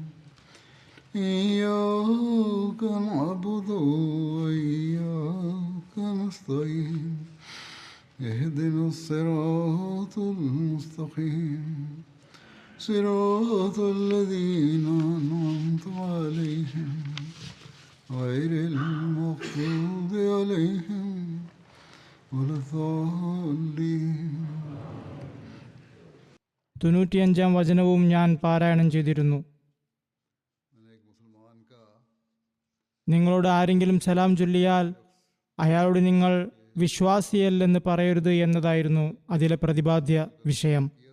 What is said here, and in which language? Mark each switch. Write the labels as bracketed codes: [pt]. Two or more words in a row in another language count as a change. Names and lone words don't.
[ar] إياك نعبد وإياك نستعين اهدنا الصراط المستقيم صراط الذين أنعمت عليهم غير المغضوب عليهم ولا الضالين. [ml] 95-ാം വചനവും ഞാൻ പാരായണം ചെയ്തിരുന്നു. നിങ്ങളോട് ആരെങ്കിലും സലാം ചൊല്ലിയാൽ അയാളോട് നിങ്ങൾ വിശ്വാസിയല്ലെന്ന് പറയരുത് എന്നതായിരുന്നു അതിലെ പ്രതിപാദ്യ വിഷയം.